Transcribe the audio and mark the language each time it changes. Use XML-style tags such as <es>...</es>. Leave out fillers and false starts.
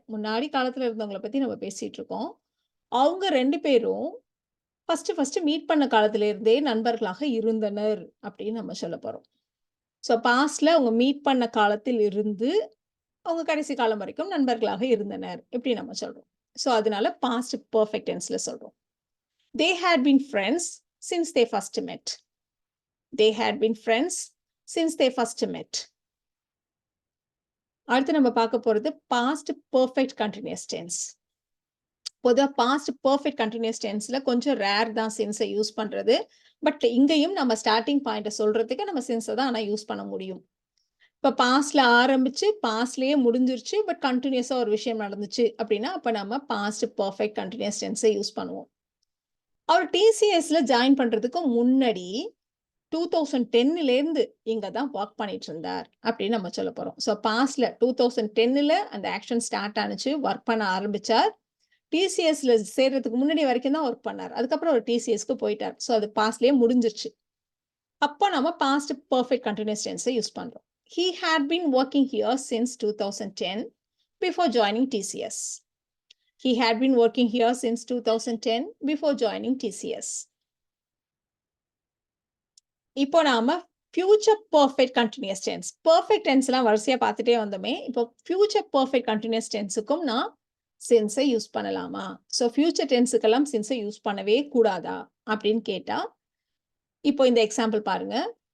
<ta>முன்னாடி காலத்துல இருந்தவங்கள பத்தி நம்ம பேசிட்டு இருக்கோம். அவங்க 2 பேரும் ஃபர்ஸ்ட் மீட் பண்ண காலத்துல இருந்தே நண்பர்களாக இருந்தனர் அப்படின்னு நம்ம சொல்லப் போறோம். ஸோ பாஸ்ட்ல அவங்க மீட் பண்ண காலத்தில் இருந்து, அவங்க கடைசி காலம் வரைக்கும் நண்பர்களாக இருந்தனர். இப்படி நம்ம சொல்றோம். ஸோ அதனால பாஸ்ட் பெர்ஃபெக்ட் டென்ஸ்ல சொல்றோம்.</ta> <en>They had been friends since they first met. They had been friends since they first met.</en> <ta>அடுத்து நம்ம பார்க்க போறது பாஸ்ட் பெர்ஃபெக்ட் கன்டினியூஸ் டென்ஸ். பொதுவா பாஸ்ட் பெர்ஃபெக்ட் கன்டினியூஸ் டென்ஸ்ல கொஞ்சம் ரேர் தான் சின்ஸ யூஸ் பண்றது. பட் இங்கேயும் நம்ம ஸ்டார்ட்டிங் பாயிண்ட்ட சொல்றதுக்கு நம்ம சின்ஸ தான் ஆனா யூஸ் பண்ண முடியும். இப்ப பாஸ்ட்ல ஆரம்பிச்சு, பாஸ்ட்லயே முடிஞ்சிருச்சு. பட் கன்டினியூஸா ஒரு விஷயம் நடந்துச்சு அப்படின்னா, அப்ப நம்ம பாஸ்ட் பெர்ஃபெக்ட் கன்டினியூஸ் டென்ஸ யூஸ் பண்ணுவோம். அவர் டிசிஎஸ்ல ஜாயின் பண்றதுக்கு முன்னாடி 2010லேருந்து இங்க தான் வொர்க் பண்ணிட்டு இருந்தார் அப்படின்னு நம்ம சொல்லப் போறோம். ஸோ பாஸ்ட்ல 2010ல அந்த ஆக்ஷன் ஸ்டார்ட் ஆனுச்சு. வொர்க் பண்ண ஆரம்பிச்சார். டிசிஎஸ்ல சேர்றதுக்கு முன்னாடி வரைக்கும் தான் வொர்க் பண்ணார். அதுக்கப்புறம் அவர் டிசிஎஸ்க்கு போயிட்டார். ஸோ அது பாஸ்ட்லயே முடிஞ்சிருச்சு. அப்போ நம்ம பாஸ்ட் பெர்ஃபெக்ட் கன்டினியூஸ் டென்ஸ யூஸ் பண்றோம்.</ta> <en>He had been working here since 2010 before joining TCS. He had been working here since 2010 before joining TCS.</en> <ta>இப்போ நாம future perfect continuous tense. Perfect டென்ஸ்லாம் வரிசையா பார்த்துட்டே வந்தோமே. இப்போ ஃபியூச்சர் பெர்ஃபெக்ட் கன்டினியூஸ் டென்ஸுக்கும் நான் சின்ஸ யூஸ் பண்ணலாமா? So future டென்ஸுக்கெல்லாம் சின்ஸ use பண்ணவே கூடாதா? அப்படின்னு கேட்டா, இப்போ இந்த எக்ஸாம்பிள் பாருங்க.</ta>